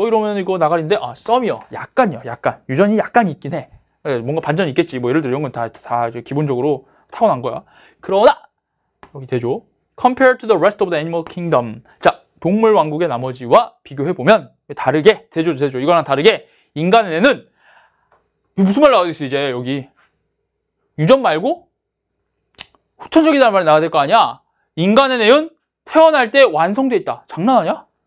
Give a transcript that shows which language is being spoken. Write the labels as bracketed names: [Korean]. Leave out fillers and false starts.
[Korean] 이러면 이거 나가리인데 썸이요. 약간 유전이 약간 있긴 해. 뭔가 반전이 있겠지. 뭐 예를 들어 이런 건 다 기본적으로 타고난 거야. 그러나 여기 대조. [English] Compared to the rest of the animal kingdom. [Korean] 자, 동물 왕국의 나머지와 비교해 보면 다르게 대조 이거랑 다르게 인간의 뇌는 무슨 말 나오겠어 이제 여기 유전 말고 후천적이다는 말이 나와야 될 거 아니야. 인간의 뇌는 태어날 때 완성돼 있다. 장난하냐?